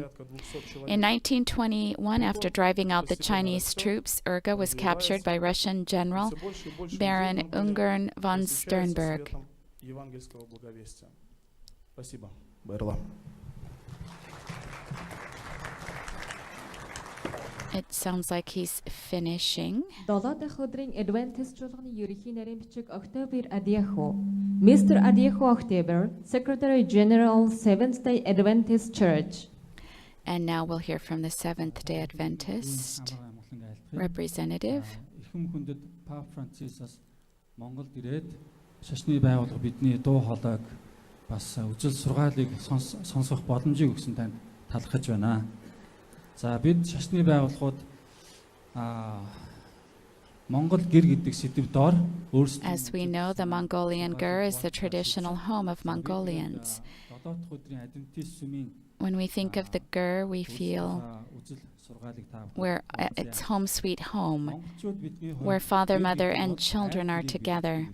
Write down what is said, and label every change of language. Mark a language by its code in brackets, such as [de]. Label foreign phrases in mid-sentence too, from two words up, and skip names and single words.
[en] In 1921, after driving out the Chinese troops, Urga was captured by Russian General Baron Ungern von Sternberg. It sounds like he's finishing. [mn] 7 дахь өдрийн Adventist чуулганы ерөнхий нарийн бичиг October Adieho. Mr. [en] Adieho October, Secretary General, Seventh-day Adventist Church. And now we'll hear from the Seventh-day Adventist representative. [mn] Эрхэм хүндэт Pope Francis Монголд ирээд шашны байгууллага бидний дуу хоолойг бас үжил сургаалыг сонсох боломжийг өгсөн танд талархаж байна. За бид шашны байгууллагууд Монгол гэр гэдэг сэдв доор өөрсдөө [en] As we know, the Mongolian ger is the traditional home of Mongolians. When we think of the ger, we feel it's home sweet home, where father, mother, and children are together.